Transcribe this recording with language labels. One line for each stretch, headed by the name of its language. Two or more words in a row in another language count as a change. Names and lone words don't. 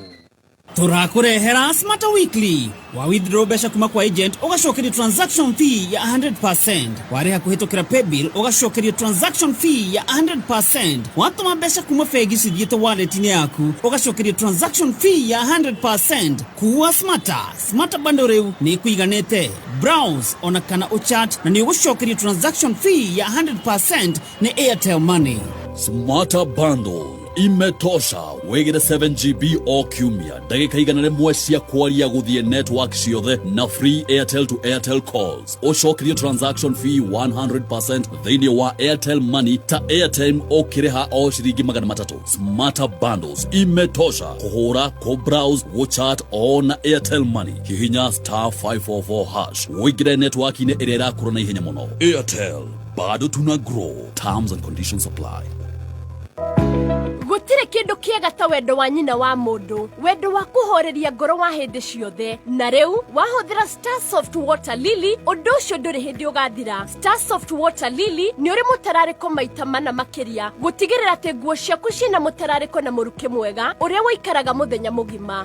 Kikuyu: Tũrakũrehera Smart Weekly wa withdraw mbeca kuma kwa agent ũgacokerio
English: transaction fee
Kikuyu: ya 100%, warĩha kũhĩtũkĩra paybill ũgacokerio
English: transaction fee
Kikuyu: ya 100%, watũma mbeca kuma bengi cithiĩte wallet-inĩ yaku ũgacokerio
English: transaction fee
Kikuyu: ya 100%. Kuwa Smart bundle rĩu nĩ ĩkũiganĩte, browse ona kana ũchat na nĩ ũgũcokerio
English: transaction fee
Kikuyu: ya 100% nĩ Airtel Money. Smart bundle imetosha wegere 7GB o kiumia ndagĩka igana rĩmwe cia kwaria gũthiĩ network ciothe na
English: free Airtel to Airtel calls
Kikuyu: ũcokerio
English: transaction fee
Kikuyu: 100% thĩinĩ wa Airtel Money ta airtime ũkĩrĩha o ciringi 300. Smart bundles imetosha kũhũra
English: browse chat on Airtel Money
Kikuyu: hihinya *544# wĩingĩre network-inĩ ĩrĩa ĩrakũra na ihenya mũno.
Swahili: Airtel, bado tuna grow.
English: Terms and conditions apply.
Kikuyu: Gũtirĩ kĩndũ kĩega ta wendo wa nyina wa mũndũ, wendo wa kũhoreria ngoro wa hĩndĩ ciothe. Na rĩu wahũthĩra Star Soft Water Lily, ũndũ ũcio ndũrĩ hĩndĩ ũgathira. Star Soft Water Lily nĩ ũrĩ mũtararĩko maita mana makĩria, gũtigĩrĩra atĩ nguo ciaku ciĩna mũtararĩko na mũrukĩ mwega ũrĩa wĩikaraga mũthenya mũgima.